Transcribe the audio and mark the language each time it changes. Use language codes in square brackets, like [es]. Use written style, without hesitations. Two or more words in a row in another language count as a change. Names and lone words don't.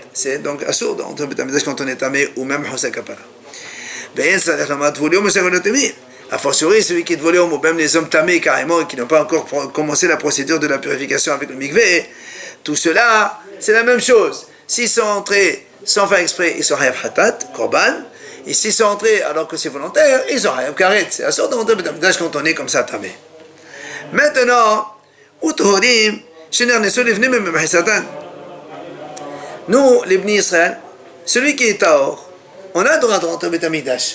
[fr] C'est donc assourd d'entrer au Beth Amikdash quand on est tamé ou même [he] חוסר כפרה. [fr] A fortiori, celui qui est volé ou même les hommes tamés carrément et qui n'ont pas encore commencé la procédure de la purification avec le mikvé, tout cela, c'est la même chose. S'ils sont entrés sans faire exprès, ils sont [he] חייב חטאת, קרבן. [fr] Et s'ils sont entrés alors que c'est volontaire, ils sont [he] חייב כרת. [fr] C'est assourd d'entrer au Beth Amikdash quand on est comme ça tamé. Maintenant, nous, les Bnei Israël, celui qui est Tahor, on a le droit de rentrer au Beth Amikdash.